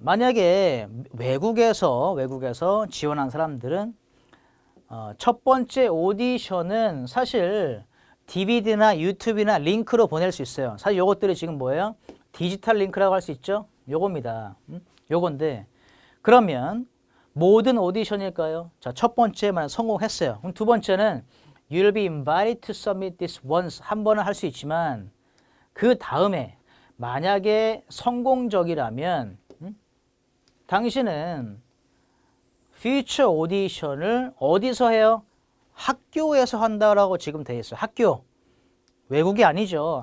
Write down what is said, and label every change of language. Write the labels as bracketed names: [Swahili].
[Korean] 만약에 외국에서 지원한 사람들은 첫 번째 오디션은 사실 DVD나 유튜브나 링크로 보낼 수 있어요. 사실 요것들이 지금 뭐예요? 디지털 링크라고 할 수 있죠? 요겁니다. 요건데 그러면 모든 오디션일까요? 자, 첫 번째만 성공했어요. 그럼 두 번째는 [English] You'll be invited to submit this once. [Korean] 한 번은 할 수 있지만 그 다음에 만약에 성공적이라면 당신은 future 오디션을 어디서 해요? 학교에서 한다라고 지금 돼 있어요. 학교. 외국이 아니죠.